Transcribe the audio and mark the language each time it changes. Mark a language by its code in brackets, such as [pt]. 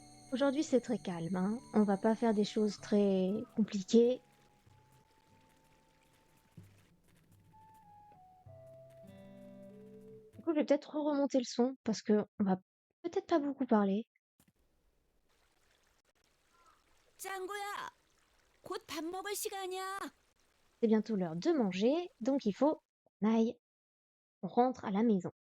[fr] Aujourd'hui, c'est très calme, hein. On va pas faire des choses très compliquées. Du coup, je vais peut-être remonter le son parce que on va peut-être pas beaucoup parler. [ko] 짱구야, 곧 밥 먹을 시간이야. [fr] C'est bientôt l'heure de manger, donc il faut qu'on aille. On rentre à la maison.